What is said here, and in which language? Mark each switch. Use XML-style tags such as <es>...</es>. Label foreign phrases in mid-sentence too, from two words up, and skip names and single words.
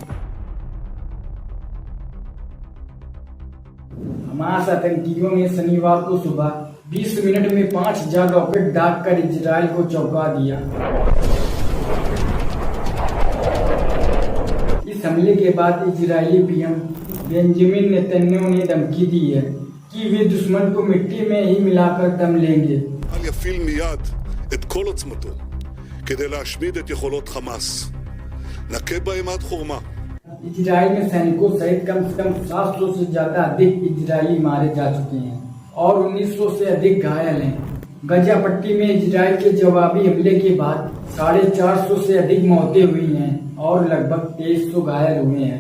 <hi>हमास आतंकियों ने शनिवार को सुबह 20 मिनट में 5000 रॉकेट दागकर इजराइल को चौंका दिया। इस हमले के बाद इजरायली पीएम बेंजामिन नेतन्याहू ने धमकी दी है कि वे दुश्मन को मिट्टी में ही मिलाकर दम लेंगे।</hi> <he>יפעיל מיד את כל עוצמתו כדי להשמיד את יכולות חמאס. נכה בהם עד חורמה.</he> <hi>इजराइल में सैनिकों सहित कम से कम 700 से ज्यादा अधिक इजरायली मारे जा चुके हैं और 1900 से अधिक घायल हैं। गजा पट्टी में इजराइल के जवाबी हमले के बाद 450 से अधिक मौतें हुई हैं और लगभग 2300 घायल हुए हैं।</hi>